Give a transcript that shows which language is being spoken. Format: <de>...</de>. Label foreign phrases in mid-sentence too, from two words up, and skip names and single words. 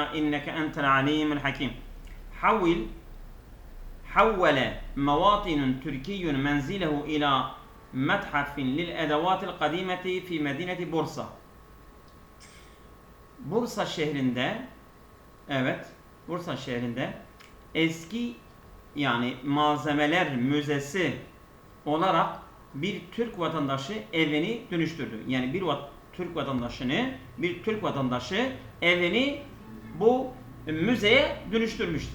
<ar>إنك أنت العليم الحكيم. حول مواطن تركي منزله إلى متحف للأدوات القديمة في مدينة بورصة.</ar> <tr>Bursa şehrinde, evet, Bursa şehrinde eski yani malzemeler müzesi olarak bir Türk vatandaşı evini dönüştürdü. Yani bir Türk vatandaşı evini bu müzeye dönüştürmüştür.</tr>